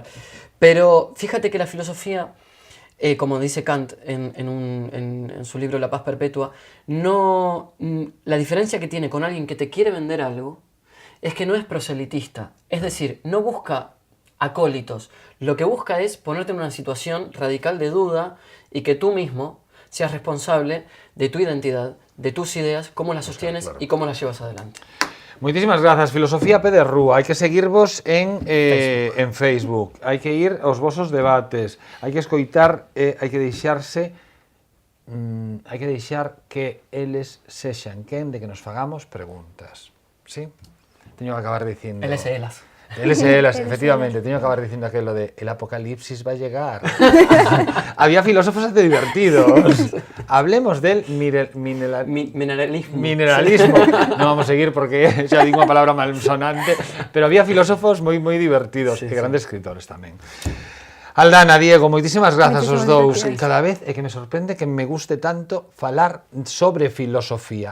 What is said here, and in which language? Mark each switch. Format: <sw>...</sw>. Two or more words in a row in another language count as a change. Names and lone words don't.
<es>Pero fíjate que la filosofía, como dice Kant en su libro La paz perpetua, la diferencia que tiene con alguien que te quiere vender algo es que no es proselitista. Es decir, no busca acólitos. Lo que busca es ponerte en una situación radical de duda y que tú mismo seas responsable de tu identidad, de tus ideas, cómo las sostienes y cómo las llevas adelante.</es> <gl>Moitísimas grazas, Filosofía P de Rúa. Hai que seguirvos en Facebook. Hai que ir aos vosos debates. Hai que escoitar, hai que deixarse hai que deixar que eles sexan quen de que nos fagamos preguntas. Sí? Teño que acabar dicindo... LSLs. LSLs, efectivamente, teño que acabar dicindo aquello de</gl> <es>el apocalipsis va a llegar. Había filósofos hasta divertidos. Hablemos del Mineralismo. mineralismo.</es> <gl>Non vamos a seguir porque xa digo unha palabra malsonante, pero había filósofos moi divertidos e grandes escritores tamén. Aldana, Diego, moitísimas grazas aos dous. Cada vez é que me sorprende que me guste tanto falar sobre filosofía.</gl>